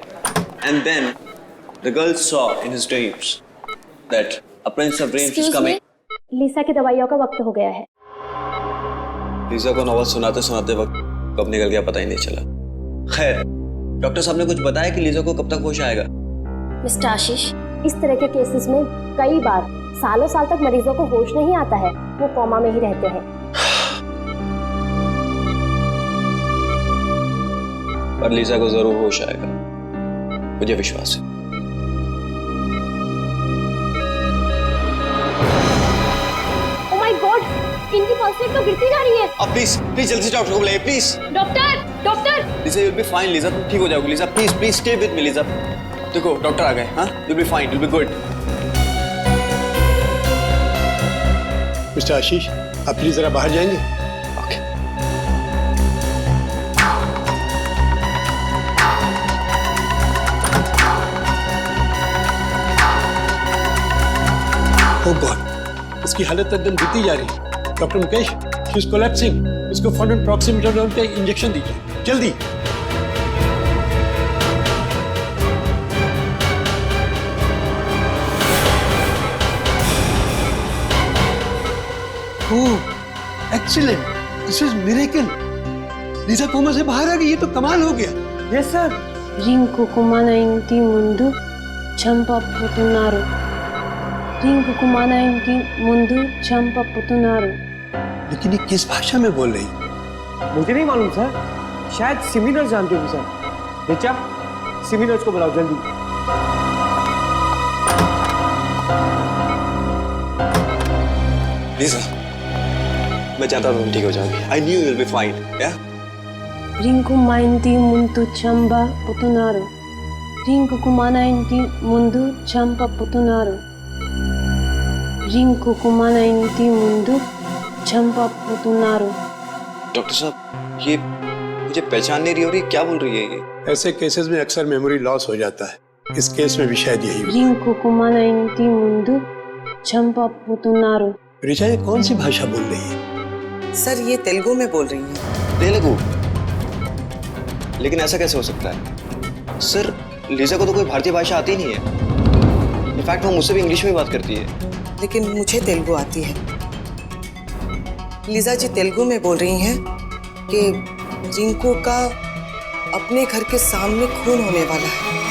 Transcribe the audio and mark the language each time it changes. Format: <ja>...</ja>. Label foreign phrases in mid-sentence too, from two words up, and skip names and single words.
<en>And then the girl saw in his dreams that a prince of dreams is coming.</en> <hi>लीसा की दवाइयों का वक्त हो गया है। लीसा को नॉवल सुनाते सुनाते वक्त कब निकल गया पता ही नहीं चला। खैर, डॉक्टर साहब ने कुछ बताया कि लीसा को कब तक होश आएगा? मिस्टर आशीष, इस तरह के केसेस में कई बार सालों साल तक मरीजों को होश नहीं आता है, वो कोमा में ही रहते हैं। पर लीसा को जरूर होश आएगा, मुझे विश्वास है।</hi> <en>Oh my God,</en> <hi>इनकी पल्स रेट तो गिरती जा रही है। अब प्लीज जल्दी से डॉक्टर को बुलाइए प्लीज। डॉक्टर लीसा,</hi> <en>you'll be fine</en> <hi>लीसा, तुम ठीक हो जाओगी लीसा।</hi> <en>please stay with me</en> <hi>लीसा। देखो डॉक्टर आ गए। हाँ,</hi> <en>you'll be fine, you'll be good।</en> <hi>मिस्टर आशीष, आप प्लीज जरा बाहर जाएंगे? ओके।</hi> <en>Oh God,</en> <hi>इसकी हालत एकदम गिरती जा रही है। डॉक्टर मुकेश,</hi> <en>she is collapsing.</en> <hi>इसको फौरन प्रॉक्सिमिटोजोल का इंजेक्शन दीजिए, जल्दी।</hi> <en>Oh excellent, this is miracle.</en> <hi>लीसा कोमा से बाहर आ गई, ये तो कमाल हो गया।</hi> <en>yes sir.</en> <te>రింకు కుమాన ఇంటి ముందు చంపబోతున్నారు రింకు కుమాన ఇంటి ముందు చంపబోతున్నారు।</te> <hi>लेकिन ये किस भाषा में बोल रही? मुझे नहीं मालूम सर, शायद सिमी नर्स जानती होगी सर। रिचा, सिमी नर्स को बुलाओ जल्दी। लीसा, मैं चाहता था तुम ठीक हो जाओगी।</hi> <en>I knew you'll be fine, yeah?</en> <te>రింకు మా ఇంటి ముందు చంపబోతున్నారు రింకు మన ఇంటి ముందు చంపబోతున్నారు రింకు మన ఇంటి ముందు చంపబోతున్నారు।</te> <hi>डॉक्टर साहब, ये मुझे पहचान नहीं रही हो रही, क्या बोल रही है ये? ऐसे केसेस में अक्सर</hi> <en>memory loss</en> <hi>हो जाता है, इस केस में भी शायद यही हुआ।</hi> <te>రింకు మన ఇంటి ముందు చంపబోతున్నారు।</te> <hi>रिचा, ये कौन सी भाषा बोल रही है? सर ये तेलुगु में बोल रही हैं। तेलुगु? लेकिन ऐसा कैसे हो सकता है? सर, लीजा को तो कोई भारतीय भाषा आती नहीं है। इनफैक्ट वो मुझसे भी इंग्लिश में बात करती है। लेकिन मुझे तेलुगु आती है। लीजा जी तेलुगु में बोल रही हैं कि रिंकू का अपने घर के सामने खून होने वाला है।</hi>